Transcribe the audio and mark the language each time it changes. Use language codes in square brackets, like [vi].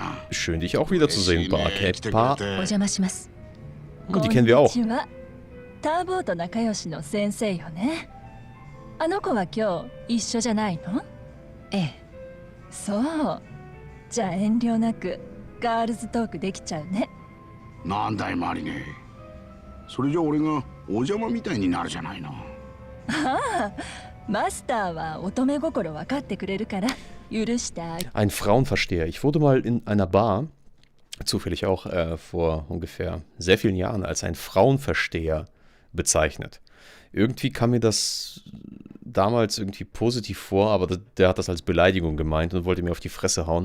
[de] Schön, dich auch wiederzusehen, Barkeeper. Und die kennen wir auch. [ja] ターボーと仲良しの先生よね。あの子は今日一緒じゃないの？ええ。そう。じゃあ遠慮なくガールズトークできちゃうね。なんだいマリネ。それじゃ俺がお邪魔みたいになるじゃないの。ああ、マスターは乙女心分かってくれるから許してあげる。 [de] Ein Frauenversteher. Ich wurde mal in einer Bar, zufällig auch vor ungefähr sehr vielen Jahren, als ein Frauenversteher bezeichnet. Irgendwie kam mir das damals irgendwie positiv vor, aber der hat das als Beleidigung gemeint und wollte mir auf die Fresse hauen.